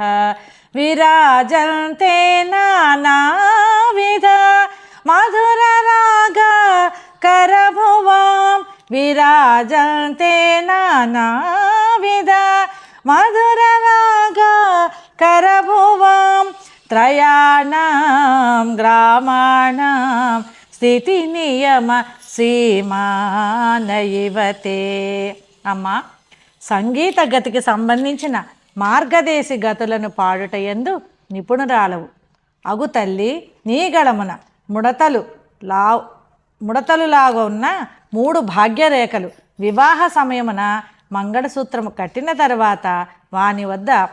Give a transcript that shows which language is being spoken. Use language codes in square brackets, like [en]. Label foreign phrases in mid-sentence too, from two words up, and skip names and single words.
[sa] विराजन्ते नानाविध मधुरराग करभुवां विराजन्ते नानाविध मधुरराग करभुवां त्रयाणां ग्रामाणां స్థితినియమ సీమానయివతే. [te] అమ్మ, సంగీత గతికి సంబంధించిన మార్గదేశి గతులను పాడుట యందు నిపుణురాలవు అగు తల్లి, నీ గళమున ముడతలులాగా ఉన్న 3 భాగ్యరేఖలు వివాహ సమయమున మంగళసూత్రము కట్టిన తర్వాత వాని వద్ద